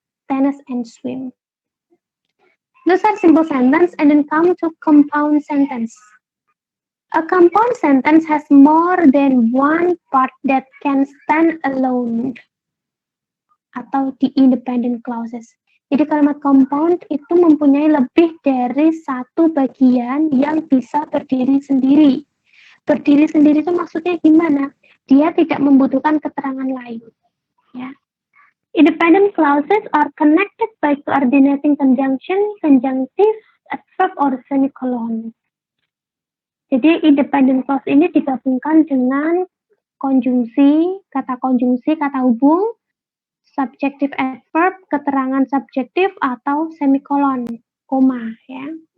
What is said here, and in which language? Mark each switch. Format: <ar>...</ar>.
<en>Tennis and swim. Those are simple sentence and then come to compound sentence. A compound sentence has more than one part that can stand alone atau the independent clauses.</en> <id>Jadi kalimat compound itu mempunyai lebih dari satu bagian yang bisa berdiri sendiri. Berdiri sendiri itu maksudnya gimana? Dia tidak membutuhkan keterangan lain. Ya.</id> <en>Independent clauses are connected by coordinating conjunction, conjunctive, adverb, or semicolon.</en> <id>Jadi independent clause ini digabungkan dengan konjungsi, kata hubung, subjective adverb, keterangan subjektif, atau semikolon, koma, ya.</id>